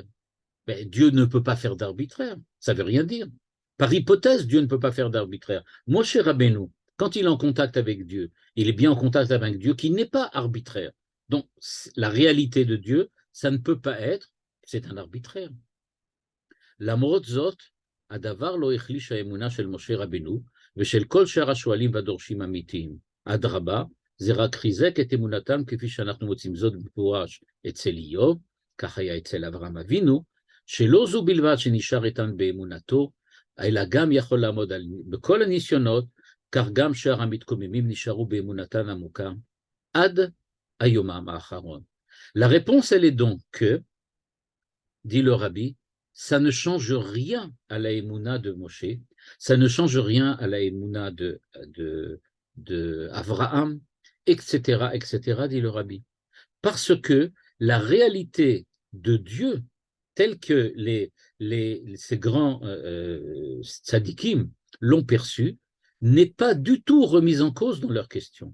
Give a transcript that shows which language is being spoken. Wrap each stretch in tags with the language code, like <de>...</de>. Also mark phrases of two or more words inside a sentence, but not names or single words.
<fr>Mais Dieu ne peut pas faire d'arbitraire, ça ne veut rien dire. Par hypothèse, Dieu ne peut pas faire d'arbitraire. Moshe Rabbeinu, quand il est en contact avec Dieu, il est bien en contact avec Dieu qui n'est pas arbitraire. Donc, la réalité de Dieu, ça ne peut pas être, c'est un arbitraire.</fr> <he>למרות זאת, הדבר לא החליש האמונה של משה רבנו ושל כל שאר השואלים והדורשים אמיתיים. אדרבה, זה רק חיזק את אמונתם כפי שאנחנו מוצאים זאת במפורש אצל איוב, כך היה אצל אברהם אבינו, שלא זו בלבד שנשאר איתן באמונתו, אלא גם יכול לעמוד בכל הניסיונות, כך גם שאר המתקוממים נשארו באמונתן עמוקה, עד היומם האחרון.</he> <fr>La réponse, elle est donc que, dit le rabbi, ça ne change rien à la émouna de Moshe, ça ne change rien à la émouna de Abraham, etc., etc., dit le rabbi. Parce que la réalité de Dieu, telle que ces grands tzadikim l'ont perçue, n'est pas du tout remise en cause dans leurs questions.</fr>